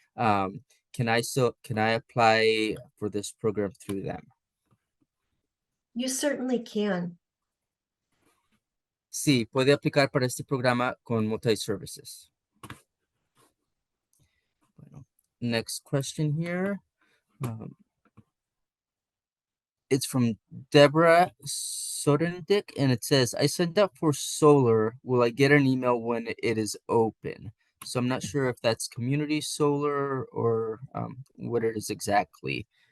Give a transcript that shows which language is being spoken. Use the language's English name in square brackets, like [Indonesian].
[English] Can I apply for this program through them? You certainly can. [Spanish] Sí, puede aplicar para este programa con multi-services. [English] Bueno, next question here. It's from Deborah Sodendick, and it says, I signed up for solar. Will I get an email when it is open? So I'm not sure if that's community solar or what it is exactly.